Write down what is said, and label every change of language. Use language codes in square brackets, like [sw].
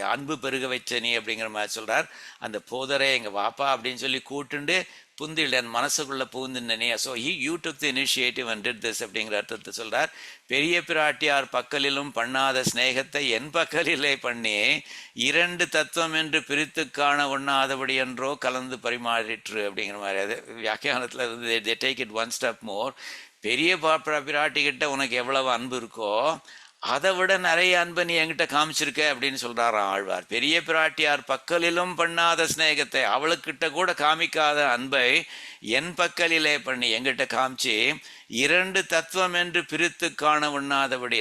[ta] அன்பு பெருக வச்ச நீ அப்படிங்கிற மாதிரி சொல்கிறார். அந்த போதரே எங்கள் வாப்பா அப்படின்னு சொல்லி கூட்டுண்டு புந்தில் என் மனசுக்குள்ளே புகுந்துனே. [en] so you took the initiative and did this [ta] அப்படிங்கிற அர்த்தத்தை சொல்கிறார். பெரிய பிராட்டியார் பக்கலிலும் பண்ணாத ஸ்நேகத்தை என் பக்கலிலே பண்ணி இரண்டு தத்துவம் என்று பிரித்து காண ஒண்ணாதபடி என்றோ கலந்து பரிமாறிற்று அப்படிங்கிற மாதிரி. அது வியாக்கியானத்தில் இருந்து [en] they take it one step more. [ta] பெரிய பிராட்டிக்கிட்ட உனக்கு எவ்வளவு அன்பு இருக்கோ அதை விட நிறைய அன்பை நீ என்கிட்ட காமிச்சிருக்க அப்படின்னு சொல்றாராம் ஆழ்வார். பெரிய பிராட்டியார் பக்கலிலும் பண்ணாத ஸ்நேகத்தை, அவளுக்கிட்ட கூட காமிக்காத அன்பை என் பக்கலிலே பண்ணி எங்கிட்ட காமிச்சு இரண்டு தத்துவம் என்று பிரித்து காண உண்ணாதபடி.